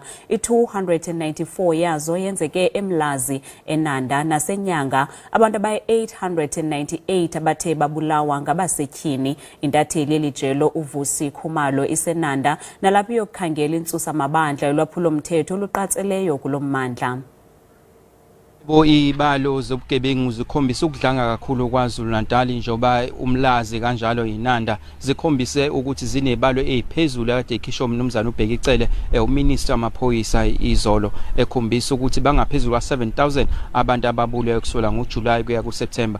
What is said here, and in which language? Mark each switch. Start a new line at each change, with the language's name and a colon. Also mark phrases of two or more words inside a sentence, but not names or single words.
Xhosa: I-294 yazo yenzeke emlazi, eNanda nasenyanga. Abantu abayi-898 abathe babulawa ngabasetyhini. Intatheli yelijelo uVusi Khumalo iseNanda nalapho yokukhangela intsusa mabandla ulwaphulo-mthetho luqatseleyo kulo mmandla.
Zulu: Ibalo zobugebengu zikhombisa ukudlanga kakhulu KwaZulu-Natal njengoba umlazi kanjalo iNanda zikhombise ukuthi zinebalo eziphezulu kade ikhishwa umnumzana uBhekicele uminister wamaphoyisa izolo ekhombisa ukuthi bangaphezulu ka-7,000 abantu ababulewe kusukela ngoJulayi kuya kuSeptemba.